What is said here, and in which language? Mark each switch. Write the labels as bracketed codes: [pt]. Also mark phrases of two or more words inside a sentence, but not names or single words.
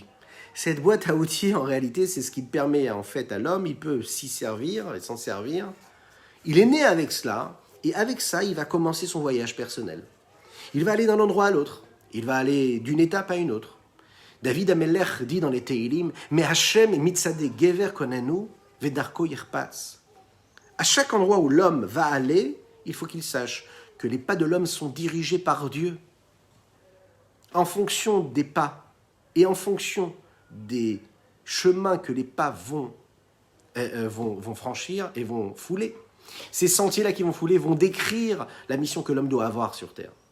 [fr] Cette boîte à outils, en réalité, c'est ce qui permet en fait à l'homme, il peut s'y servir et s'en servir. Il est né avec cela, et avec ça, il va commencer son voyage personnel. Il va aller d'un endroit à l'autre, il va aller d'une étape à une autre. David Amelech dit dans les Teilim, mais [he] השם מצעדי גבר כוננו ודרכו יחפץ. [fr] À chaque endroit où l'homme va aller, il faut qu'il sache que les pas de l'homme sont dirigés par Dieu. En fonction des pas et en fonction des chemins que les pas vont franchir et vont fouler, ces sentiers-là qui vont fouler vont décrire la mission que l'homme doit avoir sur terre.